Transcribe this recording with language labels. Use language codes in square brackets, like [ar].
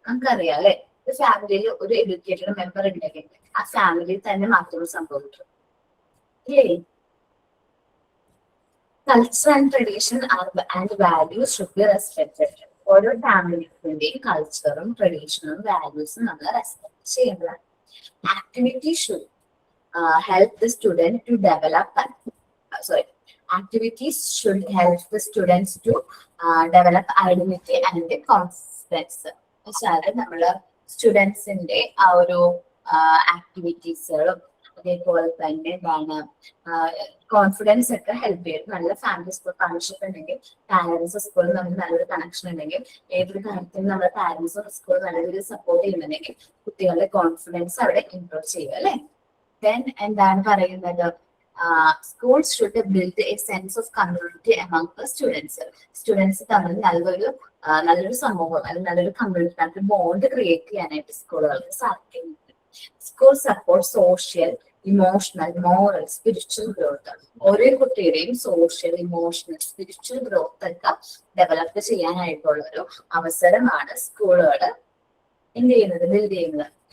[ml] നമുക്കറിയാം അല്ലെ, ഒരു ഫാമിലിയിൽ ഒരു എഡ്യൂക്കേറ്റഡ് മെമ്പർ ഉണ്ടെങ്കിൽ ആ ഫാമിലിയിൽ തന്നെ മാറ്റങ്ങൾ സംഭവിക്കും ഇല്ലേ? [en] Culture and tradition and values should be respected. [ml] ഓരോ ഫാമിലിന്റെയും കൾച്ചറും ട്രഡീഷനും വാല്യൂസും നമ്മൾ റെസ്പെക്ട് ചെയ്യേണ്ടതാണ്. [en] Activity should help the student to develop activities should help the students to develop identity and confidence. [ml] വെച്ചാൽ നമ്മള് സ്റ്റുഡൻസിന്റെ ആ ഒരു ആക്ടിവിറ്റീസുകളും അതേപോലെ തന്നെ എന്താണ് കോൺഫിഡൻസ് ഒക്കെ ഹെൽപ്പ് ചെയ്യും. നല്ല ഫാമിലി സ്കൂൾ പാർട്ണർഷിപ്പ് ഉണ്ടെങ്കിൽ, പാരന്റ്സ് സ്കൂളിൽ നമുക്ക് നല്ലൊരു കണക്ഷൻ ഉണ്ടെങ്കിൽ, ഏതൊരു കാര്യത്തിലും നമ്മുടെ പാരന്റ്സും സ്കൂൾ നല്ല രീതിയിൽ സപ്പോർട്ട് ചെയ്യുന്നുണ്ടെങ്കിൽ കുട്ടികളുടെ കോൺഫിഡൻസ് അവിടെ ഇംപ്രൂവ് ചെയ്യും അല്ലെ. [en] then [ml] എന്താണ് പറയുന്നത്, [en] schools should build a sense of community among the students. [ml] Students തമ്മിൽ നല്ലൊരു സമൂഹം അല്ലെങ്കിൽ നല്ലൊരു കമ്മ്യൂണിറ്റി, നല്ലൊരു ബോണ്ട് ക്രിയേറ്റ് ചെയ്യാനായിട്ട് സ്കൂളുകൾക്ക് സാധിക്കുന്നുണ്ട്. [en] School support social, emotional, moral, spiritual growth. [ml] ഓരോ കുട്ടിയുടെയും സോഷ്യൽ, ഇമോഷണൽ, സ്പിരിച്വൽ ഗ്രോത്ത് ഒക്കെ ഡെവലപ്പ് ചെയ്യാനായിട്ടുള്ള ഒരു അവസരമാണ് സ്കൂളുകൾ എന്ത് ചെയ്യുന്നത്, ബിൽഡ് ചെയ്യുന്നത്.